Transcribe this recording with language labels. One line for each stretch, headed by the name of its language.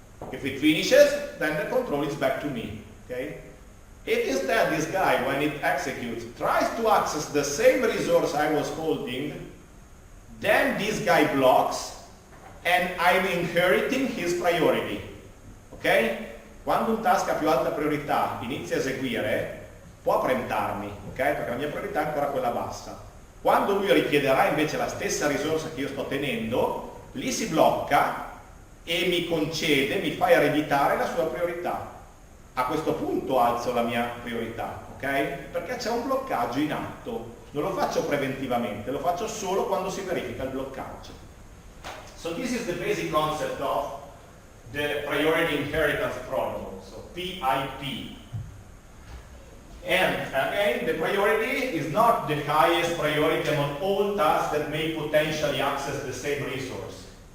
English: If it finishes, then the control is back to me, okay? If instead this guy, when it executes, tries to access the same resource I was holding, then this guy blocks and I'm inheriting his priority, ok?
Italian: Quando un task ha più alta priorità inizia a eseguire, può preemptarmi, ok? Perché la mia priorità è ancora quella bassa. Quando lui richiederà invece la stessa risorsa che io sto tenendo, lì si blocca e mi concede, mi fa ereditare la sua priorità. A questo punto alzo la mia priorità, ok? Perché c'è un bloccaggio in atto. Non lo faccio preventivamente, lo faccio solo quando si verifica il bloccaggio.
English: So this is the basic concept of the priority inheritance protocol, so PIP. And again, the priority is not the highest priority among all tasks that may potentially access the same resource.